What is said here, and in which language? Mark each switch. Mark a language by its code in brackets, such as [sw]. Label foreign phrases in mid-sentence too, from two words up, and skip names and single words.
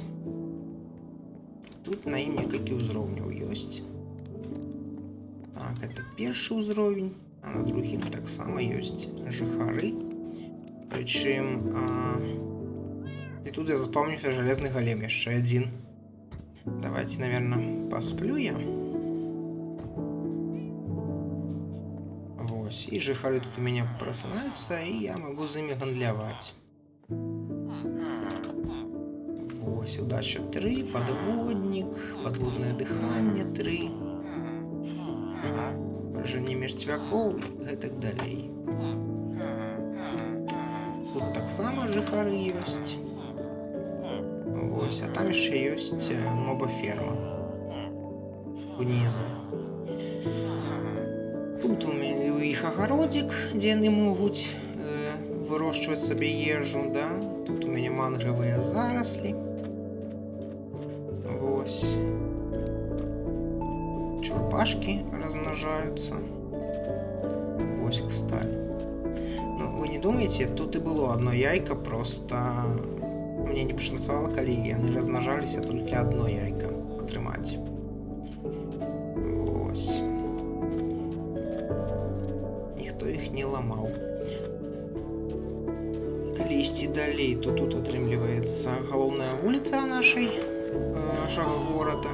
[be] Тут на ім некалькі ўзроўняў ёсць. Так, это першы ўзровень, а на другім таксама ёсць жыхары. Прычым, і тут я заспомніўся жалезны галем яшчэ адзін. [ru] Давайте, наверное, посплю я. [be] Вось, і жыхары тут у мяне прасынаюцца, і я магу з імі гандляваць. [ru] Вось, удача 3, подводник, подводное дыханне 3. Поражение мертвяков и так далее. [be] Тут так само жыхары ёсць. Вось, а там яшчэ ёсць моба-ферма унизу. Тут у іх агародзік, дзе яны могуць вырошчваць сабе ежу, да? Тут у мяне мангравыя зараслі. Вось. [ru] Чурпашки размножаются. [be] Вось, [ru] кстати. Ну, вы не думаете, тут и было одно яйко, [be] просто мне не пашанцавала, калі яны размножаліся, толькі одно яйко атрымаць. Вось. Ніхто іх не ламаў. Калі ісці далей, то тут атрымліваецца галоўная вуліца нашага горада.